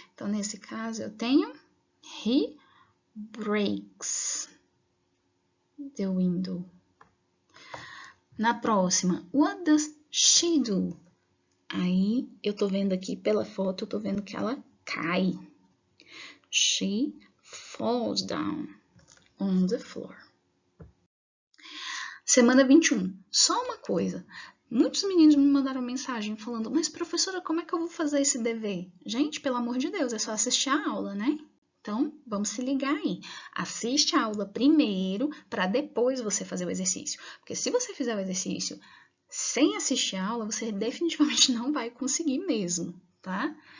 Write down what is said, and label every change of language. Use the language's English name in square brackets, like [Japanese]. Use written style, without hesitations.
[Portuguese] Então, nesse caso, eu tenho [English] he breaks the window. [Portuguese] Na próxima, [English] what does she do? [Portuguese] Aí, eu tô vendo aqui pela foto, eu tô vendo que ela cai. [English] She falls down on the floor. [Portuguese] Semana 21. Só uma coisa. Muitos meninos me mandaram mensagem falando, mas professora, como é que eu vou fazer esse dever? Gente, pelo amor de Deus, é só assistir a aula, né? Então, vamos se ligar aí. Assiste a aula primeiro, para depois você fazer o exercício. Porque se você fizer o exercício sem assistir a aula, você definitivamente não vai conseguir mesmo, tá?